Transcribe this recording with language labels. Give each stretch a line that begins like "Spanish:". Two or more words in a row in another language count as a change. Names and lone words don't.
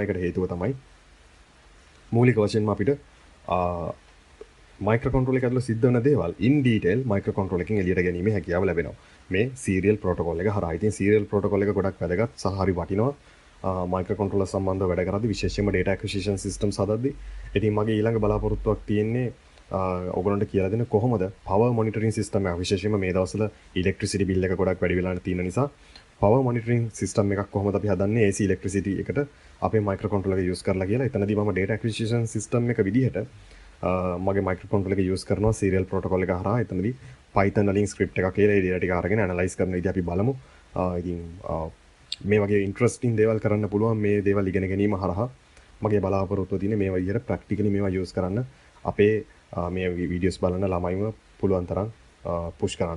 Sinhala: ඒකට හේතුව තමයි මූලික වශයෙන්ම අපිට මයික්‍රෝකන්ට්‍රෝලර් එක ඇතුළේ සිද්ධ වෙන දේවල්
English: in detail
Sinhala: මයික්‍රෝකන්ට්‍රෝලර් එකකින් එළියට ගැනීමේ හැකියාව ලැබෙනවා. මේ
English: serial protocol
Sinhala: එක හරහා. ඉතින්
English: serial protocol
Sinhala: එක ගොඩක් වැදගත් සහ හරි වටිනවා. මයික්‍රෝකන්ට්‍රෝලර් සම්බන්ධව වැඩ කරද්දී විශේෂයෙන්ම
English: data acquisition systems
Sinhala: හදද්දී. ඉතින් මගේ ඊළඟ බලාපොරොත්තුවක් තියෙන්නේ ඔයගොල්ලන්ට කියලා දෙන්න කොහොමද
English: power monitoring system
Sinhala: එක විශේෂයෙන්ම මේ දවස්වල electricity bill එක ගොඩක් වැඩි වෙලා තියෙන නිසා
English: power monitoring system
Sinhala: එකක් කොහොමද අපි හදන්නේ
English: AC electricity
Sinhala: එකට අපේ microcontroller එක use කරලා කියලා. එතනදී මම
English: data acquisition system
Sinhala: එක විදිහට මගේ microcontroller එක use කරනවා
English: serial protocol
Sinhala: එක හරහා. එතනදී Python වලින් script එකක් කියලා ඒ data ටික අරගෙන analyze කරන විදිහ අපි බලමු. ඉතින් මේ වගේ interesting දේවල් කරන්න පුළුවන් මේ දේවල් ඉගෙන ගැනීම හරහා මගේ බලාපොරොත්තුව තියෙන්නේ මේ විදිහට practically මේවා use කරන්න අපේ මේ videos බලන ළමයිම පුළුවන් තරම් push කරන්න.